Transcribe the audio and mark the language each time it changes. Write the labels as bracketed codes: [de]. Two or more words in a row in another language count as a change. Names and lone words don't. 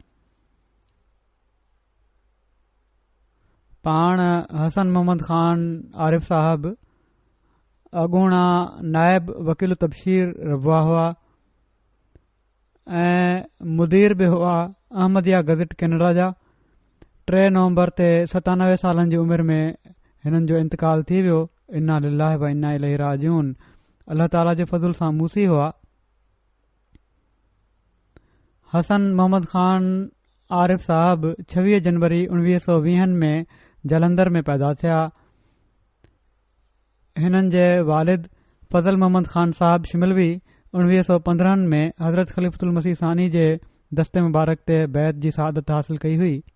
[sd] पाण हसन मोहम्मद ख़ान आरिफ़ साहब अॻूणा नायब वकील तबशीर रबवा हुआ ऐं मुदीर बि हुआ अहमदिया गज़ट कैनेडा जा। 3 नवंबर ते 97 सालनि जी उमिरि में हिननि जो इंतकाल थी वियो। [ar] إنا لله وإنا إليه راجعون. الله تعالى [sd] जे फज़ल सां मूसी हुआ। हसन मोहम्मद ख़ान आरिफ़ साहब 26 जनवरी 1920 में जलंधर में पैदा थिया। हिननि जे वालिद फज़ल मोहम्मद ख़ान साहब शिमलवी 1915 में हज़रत ख़लीफ़तुल मसीह सानी जे दस्ते मुबारक ते बैत जी सआदत हासिल कई हुई।